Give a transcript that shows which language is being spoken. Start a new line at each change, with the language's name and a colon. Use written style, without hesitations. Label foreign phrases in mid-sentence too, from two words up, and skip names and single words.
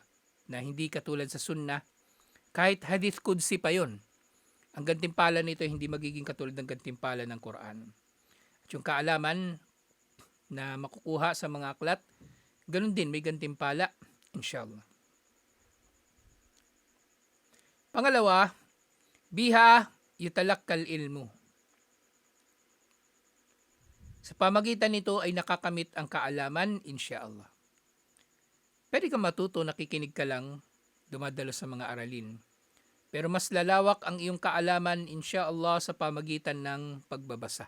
Filipino: Na hindi katulad sa sunnah, kahit
Arabic: hadith qudsi
Filipino: pa yon, ang gantimpala nito ay hindi magiging katulad ng gantimpala ng Quran. At yung kaalaman na makukuha sa mga aklat, ganun din, may gantimpala, inshallah. Pangalawa,
Arabic: بها يتلقى العلم.
Filipino: Sa pamagitan nito ay nakakamit ang kaalaman, inshallah. Pwede kang matuto, nakikinig ka lang, dumadalo sa mga aralin. Pero mas lalawak ang iyong kaalaman, inshallah, sa pamagitan ng pagbabasa.